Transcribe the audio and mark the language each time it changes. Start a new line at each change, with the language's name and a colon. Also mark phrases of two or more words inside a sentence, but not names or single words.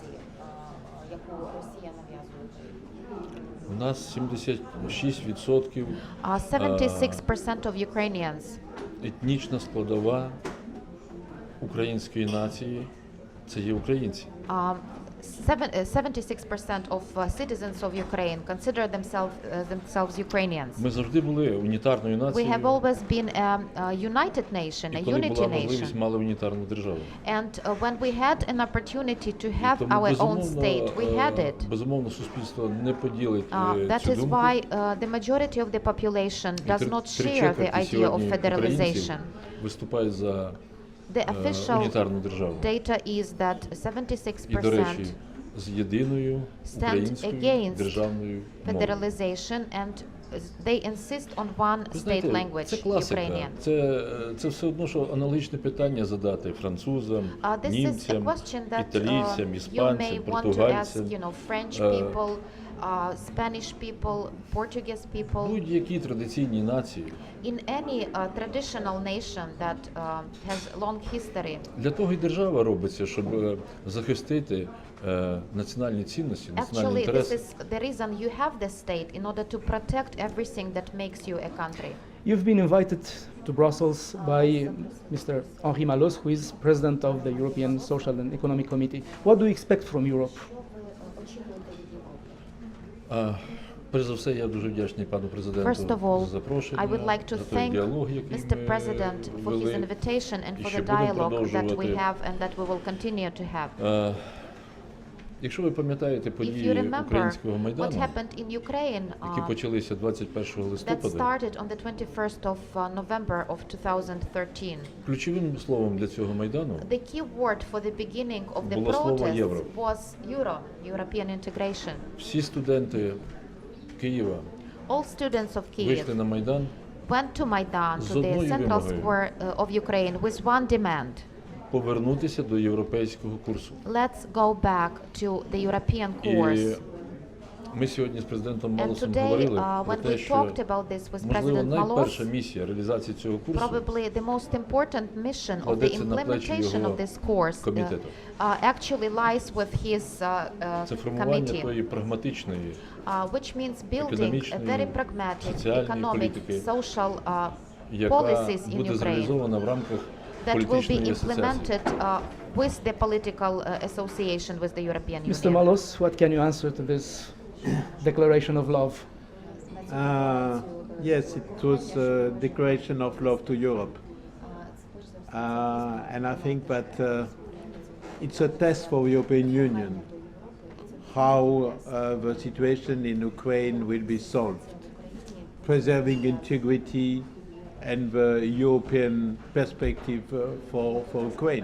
Ukrainian: У нас 76%
English: 76% of Ukrainians
Ukrainian: етнічна складова української нації – це є українці.
English: 76% of citizens of Ukraine consider themselves Ukrainians.
Ukrainian: Ми завжди були унітарною
English: We
Ukrainian: нацією,
English: have always been a united nation, a
Ukrainian: і коли
English: unity
Ukrainian: була можливість,
English: nation.
Ukrainian: мали унітарну державу.
English: And when we had an opportunity to have
Ukrainian: Тому,
English: our own state, we had it.
Ukrainian: безумовно, суспільство не поділить
English: That
Ukrainian: цю
English: is
Ukrainian: думку.
English: why the majority of the population
Ukrainian: І
English: does not
Ukrainian: три
English: share the
Ukrainian: четверті
English: idea of
Ukrainian: сьогодні українців
English: federalization.
Ukrainian: виступають за
English: The official
Ukrainian: унітарну державу.
English: data is that
Ukrainian: І, до речі, 76% з єдиною
English: stand
Ukrainian: українською
English: against
Ukrainian: державною мовою.
English: federalization, and they insist on one
Ukrainian: Ви
English: state
Ukrainian: знаєте,
English: language,
Ukrainian: це класика.
English: Ukrainian.
Ukrainian: Це все одно, що аналогічне питання задати французам,
English: This is a
Ukrainian: німцям,
English: question that
Ukrainian: італійцям,
English: you may
Ukrainian: іспанцям,
English: want to ask,
Ukrainian: португальцям.
English: French Uh, people, Spanish people, Portuguese people.
Ukrainian: Будь-які традиційні нації.
English: In any traditional nation that has long history,
Ukrainian: Для того і держава робиться, щоб захистити національні цінності, національні
English: actually, this
Ukrainian: інтереси.
English: is the reason you have the state, in order to protect everything that makes you a country. You've been invited to Brussels by Mr. Henri Malosse, who is president of the European Social and Economic Committee. What do you expect from Europe?
Ukrainian: Перш за все, я дуже вдячний пану президенту
English: First of all,
Ukrainian: за запрошення,
English: I would like to
Ukrainian: за той
English: thank
Ukrainian: діалог, який Mr. ми
English: President for his
Ukrainian: вели.
English: invitation and
Ukrainian: І
English: for
Ukrainian: ще
English: the
Ukrainian: будемо
English: dialogue that we
Ukrainian: продовжувати.
English: have and that we will continue to have.
Ukrainian: Якщо ви пам'ятаєте
English: If you
Ukrainian: події
English: remember
Ukrainian: українського
English: what
Ukrainian: майдану,
English: happened in Ukraine
Ukrainian: які почалися 21
English: that
Ukrainian: листопада,
English: started on the 21st of November of 2013.
Ukrainian: ключовим словом для цього майдану
English: The key word for the beginning of the
Ukrainian: було слово
English: protests
Ukrainian: «євро».
English: was European integration.
Ukrainian: всі студенти Києва
English: All students of Kyiv
Ukrainian: вийшли на майдан
English: went to Maidan,
Ukrainian: з
English: to the
Ukrainian: одною
English: central
Ukrainian: вимогою.
English: square of Ukraine, with one demand.
Ukrainian: повернутися до європейського курсу.
English: Let's go back to the European
Ukrainian: І
English: course.
Ukrainian: Ми сьогодні з президентом
English: And
Ukrainian: Малосом
English: today,
Ukrainian: говорили про
English: when
Ukrainian: те,
English: we
Ukrainian: що
English: talked about this with
Ukrainian: можливо
English: President
Ukrainian: найперша Malosse, місія реалізації цього курсу
English: probably the most important mission of the
Ukrainian: кладеться на плечі
English: implementation
Ukrainian: його
English: of this course
Ukrainian: комітету.
English: Actually lies with his
Ukrainian: Це формування
English: committee,
Ukrainian: тої прагматичної,
English: which means building a
Ukrainian: економічної,
English: very pragmatic
Ukrainian: соціальної
English: economic,
Ukrainian: політики,
English: social
Ukrainian: яка
English: policies in
Ukrainian: буде Ukraine зреалізована в рамках
English: that will be
Ukrainian: політичної асоціації.
English: implemented with the political association with the European Mr. Union. Malosse, what can you answer to this declaration of love? Yes, it was a declaration of love to Europe. And I think that it's a test for the European Union how the situation in Ukraine will be solved, preserving integrity and the European perspective for Ukraine.